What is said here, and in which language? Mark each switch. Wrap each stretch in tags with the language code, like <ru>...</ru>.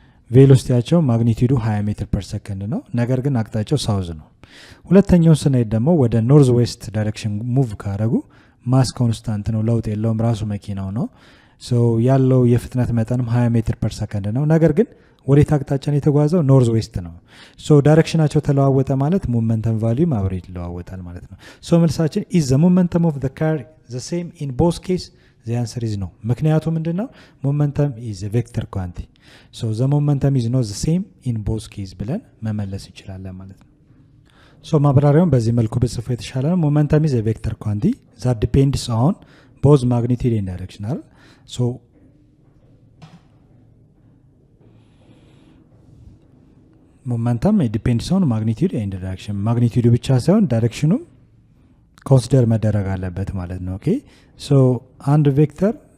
<am>ቬሎሲቲያቸው ማግኒቲዩዱ 20 ሜትር ፐር ሰከንድ ነው። ነገር ግን አቅጣጫው ሳውዝ ነው። ሁለተኛው ስንሄድ ደግሞ ወደ ኖርዝ ዌስት ዳይሬክሽን ሙቭ ካረጉ ማስ ኮንስታንት ነው፣ ለውጥ የለውም፣ ራሱ መኪናው ነው። ሶ ያለው የፍጥነት መጠንም 20 ሜትር ፐር ሰከንድ ነው። ነገር ግን ወዴት አቅጣጫን የተጓዘው? ኖርዝ ዌስት ነው። ሶ ዳይሬክሽናቸው ተለዋወጠ ማለት ሞመንተም ቫልዩም አብሮ ይለዋወጣል ማለት ነው። ሶ መልሳችን</am> <en>ኢዝ ዘ ሞመንተም ኦፍ ዘ ካር ዘ ሴም ኢን ቦዝ ኬስ the answer is no።</en> <am>ምክንያቱ ምንድነው?</am> <en>momentum is a vector quantity, so the momentum is not the same in both cases</en> <am>ብለን መመለስ እንችላለን ማለት ነው። ሶ ማብራሪያውን በዚህ መልኩ ብጽፎ የተሻለ ነው።</am> <en>momentum is a vector quantity that depends on both magnitude and direction</en> <am>አይደል?</am> <en>so momentum depends on magnitude and direction።</en> <am>ማግኒቲዩዱ ብቻ ሳይሆን ዳይሬክሽኑም ኮንሲደር መደረግ አለበት ማለት ነው። ኦኬ ሶ አንድ ቬክተር</am>